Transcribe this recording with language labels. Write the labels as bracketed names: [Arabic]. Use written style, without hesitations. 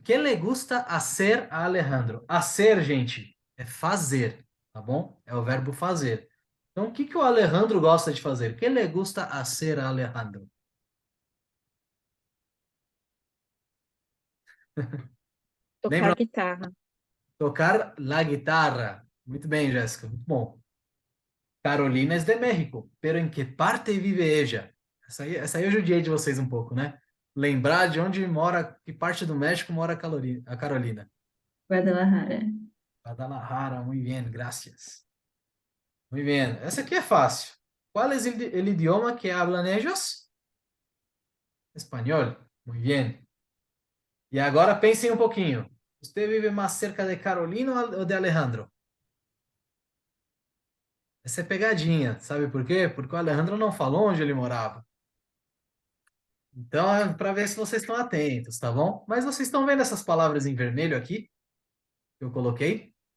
[Spanish] ¿Qué le gusta hacer a Alejandro? [Portuguese] Hacer, gente, é fazer, tá bom? É o verbo fazer. Então, o que que o Alejandro gosta de fazer? [Spanish] ¿Qué le gusta hacer a Alejandro? Tocar [Portuguese] Lembra? [Spanish] guitarra. Tocar la guitarra. [Portuguese] Muito bem, Jéssica. Muito bom. [Spanish] Carolina es de México, pero ¿en qué parte vive ella? [Portuguese] Essa aí eu judiei de vocês um pouco, né? Lembrar de onde mora, que parte do México mora a Carolina. Guadalajara. [Spanish] Guadalajara, muy bien, gracias. Muy bien. [Portuguese] Essa aqui é fácil. [Spanish] ¿Cuál es el idioma que hablan ellos? Espanhol. Muy bien. [Portuguese] E agora pensem um pouquinho. Você vive mais cerca de Carolina ou de Alejandro? Essa é pegadinha, sabe por quê? Porque o Alejandro não falou onde ele morava. Então, é para ver se vocês estão atentos, tá bom? Mas vocês estão vendo essas palavras em vermelho aqui que eu coloquei?